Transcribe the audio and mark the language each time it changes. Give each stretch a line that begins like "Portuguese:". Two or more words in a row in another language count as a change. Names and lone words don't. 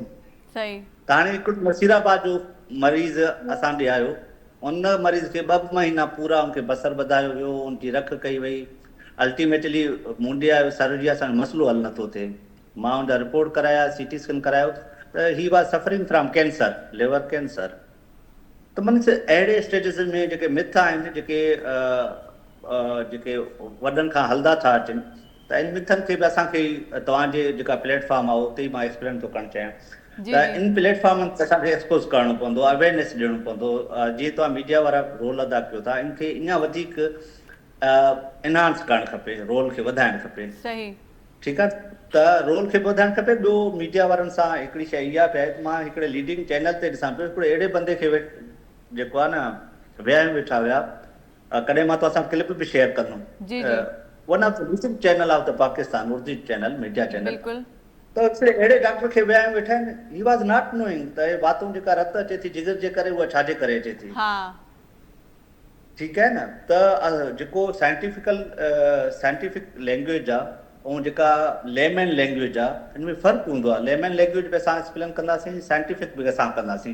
Sindhi: सही। त हाणे हिकिड़ो नसीराबाद जो मरीज़ असां ॾे आयो, उन मरीज़ खे 2 महीना पूरा उनखे बसर ॿधायो वियो, उनजी रख कई वई। अल्टीमेटली मूं ॾे आयो, सर जी असांजो मसइलो हल नथो थिए। मां उनजा रिपोर्ट कराया,
English: CT scan
Sindhi: करायो त
English: he was suffering from cancer, liver cancer.
Sindhi: त मीन्स अहिड़े स्टेजिस में जेके मिथ आहिनि, जेके वॾनि खां हलंदा था अचनि, त इन मिथनि खे बि असांखे तव्हांजे जेका प्लेटफॉर्म आहे उते ई मां एक्सप्लेन थो करणु चाहियां। त इन प्लेटफॉर्मनि ते असांखे एक्सपोज़ करणो पवंदो, अवेयरनेस ॾियणो पवंदो। जीअं तव्हां मीडिया वारा रोल अदा कयो था, इनखे अञा वधीक एनहांस करणु खपे, रोल खे वधाइणु खपे। सही। ठीकु आहे, त रोल खे वधाइणु खपे। ॿियो मीडिया वारनि सां हिकिड़ी शइ इहा बि आहे, मां हिकिड़े लीडिंग चैनल ते ॾिसां पियो, हिकिड़े अहिड़े बंदे खे जेको आहे न विया वेठा हुया, कॾहिं मां तव्हां सां क्लिप बि शेयर कंदुमि,
English: one of the leading channel of the Pakistan, Urdu channel, media channel.
Sindhi: त अहिड़े डॉक्टर खे विया वेठा आहिनि,
English: he was not knowing
Sindhi: त हे बातूं जेका रत अचे थी जिगर जे करे, उहा छाजे करे अचे थी। ठीकु आहे न। त जेको
English: scientific language
Sindhi: आहे ऐं जेका
English: layman language
Sindhi: आहे, हिन में फ़र्क़ु हूंदो आहे।
English: layman language
Sindhi: बि असां एक्सप्लेन कंदासीं, साइंटिफिक बि असां कंदासीं।